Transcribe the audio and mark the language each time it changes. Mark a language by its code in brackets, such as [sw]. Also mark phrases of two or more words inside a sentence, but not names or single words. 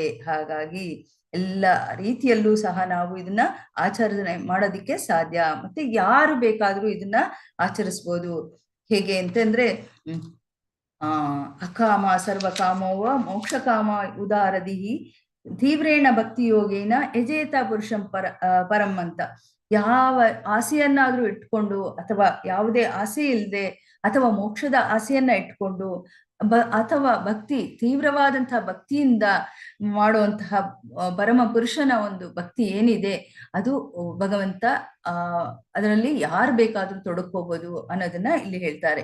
[kn] ಹಾಗಾಗಿ ಎಲ್ಲ ರೀತಿಯಲ್ಲೂ ಸಹ ನಾವು ಇದನ್ನ ಆಚರಣೆ ಮಾಡೋದಿಕ್ಕೆ ಸಾಧ್ಯ. ಮತ್ತೆ ಯಾರು ಬೇಕಾದ್ರೂ ಇದನ್ನ ಆಚರಿಸ್ಬೋದು. ಹೇಗೆ ಅಂತಂದ್ರೆ [sa] ಅಕಾಮ ಸರ್ವಕಾಮೋವ ಮೋಕ್ಷಕಾಮ ಉದಾರದಿಹಿ ತೀವ್ರೇಣ ಭಕ್ತಿ ಯೋಗೇನ ಯಜೇತ ಪುರುಷಂ ಪರಂ ಅಂತ. [kn] ಯಾವ ಆಸೆಯನ್ನಾದ್ರೂ ಇಟ್ಕೊಂಡು ಅಥವಾ ಯಾವುದೇ ಆಸೆ ಇಲ್ಲದೆ ಅಥವಾ ಮೋಕ್ಷದ ಆಸೆಯನ್ನ ಇಟ್ಕೊಂಡು ಅಥವಾ ಭಕ್ತಿ ತೀವ್ರವಾದಂತಹ ಭಕ್ತಿಯಿಂದ ಮಾಡುವಂತಹ ಪರಮ ಪುರುಷನ ಒಂದು ಭಕ್ತಿ ಏನಿದೆ ಅದು ಭಗವಂತ ಅದರಲ್ಲಿ ಯಾರು ಬೇಕಾದ್ರೂ ತೊಡಕೋಬಹುದು ಅನ್ನೋದನ್ನ ಇಲ್ಲಿ ಹೇಳ್ತಾರೆ.